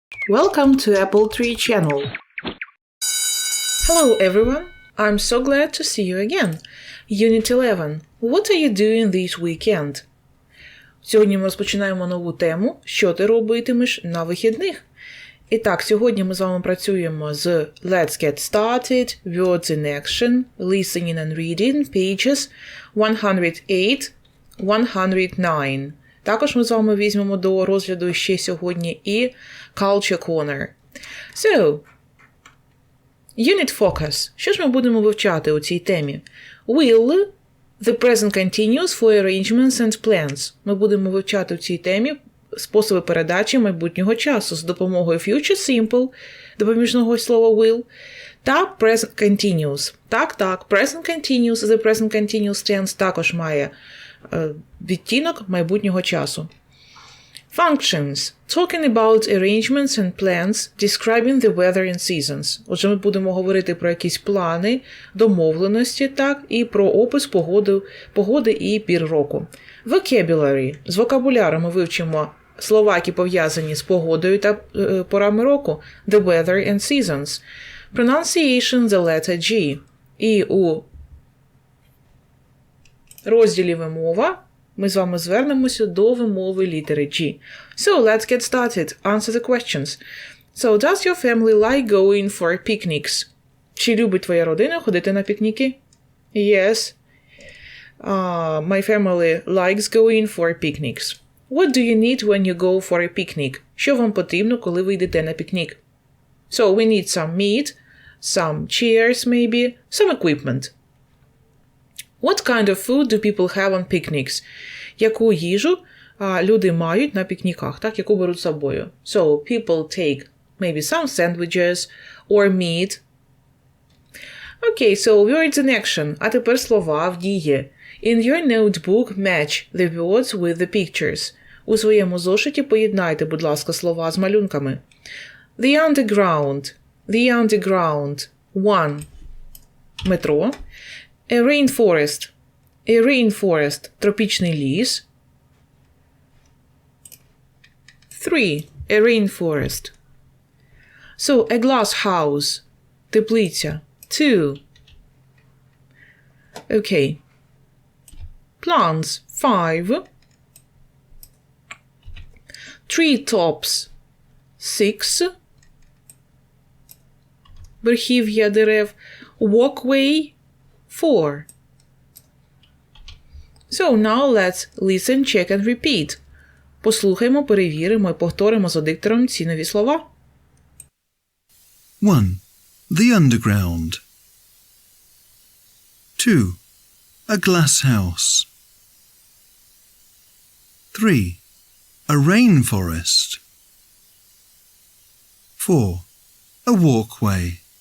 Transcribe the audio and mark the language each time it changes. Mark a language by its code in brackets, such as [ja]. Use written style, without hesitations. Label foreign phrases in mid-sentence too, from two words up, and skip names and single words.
[en] Welcome to Apple Tree channel. Hello everyone, I'm so glad to see you again. Unit 11. What are you doing this weekend? [uk] Сьогодні ми розпочинаємо нову тему «Що ти робитимеш на вихідних?». І так, сьогодні ми з вами працюємо з [en] Let's get started, words in action, listening and reading, pages 108, 109. [uk] Також ми з вами візьмемо до розгляду ще сьогодні і Culture Corner. [en] So, Unit Focus. [uk] Що ж ми будемо вивчати у цій темі? [en] Will, the present continuous for arrangements and plans. [uk] Ми будемо вивчати в цій темі способи передачі майбутнього часу з допомогою [en] future simple, [uk] допоміжного слова will, та [en] present continuous. [uk] Так, [en] present continuous, the present continuous tense [uk] також має відтінок майбутнього часу. [en] Functions. Talking about arrangements and plans, describing the weather and seasons. [uk] Отже, ми будемо говорити про якісь плани, домовленості, так, і про опис погоди і пір року. [en] Vocabulary. [uk] З вокабуляру ми вивчимо слова, які пов'язані з погодою та порами року. [en] The weather and seasons. Pronunciation, the letter G. [uk] І у розділі вимова ми з вами звернемося до вимови літери G. [en] So, let's get started. Answer the questions. So, does your family like going for picnics? [uk] Чи любить твоя родина ходити на пікніки? [en] Yes. My family likes going for picnics. What do you need when you go for a picnic? [uk] Що вам потрібно, коли ви йдете на пікнік? [en] So, we need some meat, some chairs maybe, some equipment. What kind of food do people have on picnics? [uk] Яку їжу люди мають на пікніках, так, яку беруть з собою? [en] So, people take maybe some sandwiches or meat. Okay, so words in action. [uk] А тепер слова в дії. [en] In your notebook, match the words with the pictures. [uk] У своєму зошиті поєднайте, будь ласка, слова з малюнками. [en] The underground. The underground. 1. Метро. A rainforest. A rainforest. [uk] Тропічний ліс. 3. [en] A rainforest. So, a glass house. [uk] Теплиця. 2. Okay. [en] Plants. 5. Treetops. 6. [uk] Верхів'я дерев. [en] Walkway. 4. So, now let's listen, check and repeat. [uk] Послухаймо, перевіримо і повторимо за диктором ці нові слова. [en] 1. The underground. 2. A glass house. 3. A rainforest. 4. A walkway.